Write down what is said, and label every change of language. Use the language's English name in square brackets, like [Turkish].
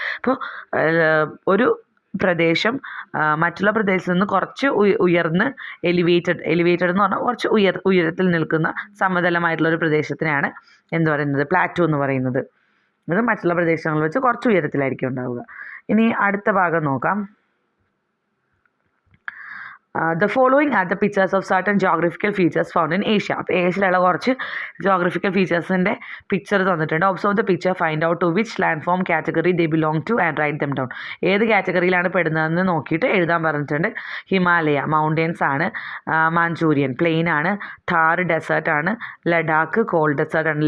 [Malayalam] അപ്പോൾ ഒരു പ്രദേശം മറ്റുള്ള പ്രദേശത്ത് നിന്ന് കുറച്ച് ഉയർന്ന് എലിവേറ്റഡ് എന്ന് പറഞ്ഞാൽ കുറച്ച് ഉയരത്തിൽ നിൽക്കുന്ന സമതലമായിട്ടുള്ളൊരു പ്രദേശത്തിനാണ് എന്ത് പറയുന്നത്? പ്ലാറ്റൂ എന്ന് പറയുന്നത്. ഇത് മറ്റുള്ള പ്രദേശങ്ങളിൽ വെച്ച് കുറച്ച് ഉയരത്തിലായിരിക്കും ഉണ്ടാവുക. ഇനി അടുത്ത ഭാഗം നോക്കാം. [English] The following are the pictures of certain geographical features found in Asia. [Malayalam] അപ്പോൾ ഏഷ്യയിലുള്ള കുറച്ച് ജോഗ്രഫിക്കൽ ഫീച്ചേഴ്സിൻ്റെ പിക്ചർ തന്നിട്ടുണ്ട്. [English] Observe the picture, find out to which land form category they belong to and write them down. [Malayalam] ഏത് കാറ്റഗറിയിലാണ് പെടുന്നതെന്ന് നോക്കിയിട്ട് എഴുതാൻ പറഞ്ഞിട്ടുണ്ട്. Himalaya mountains ആണ്, മാഞ്ചൂരിയൻ plain ആണ്, Thar desert ആണ്, ലഡാക്ക് കോൾഡ് ഡെസേർട്ട് ആണ്.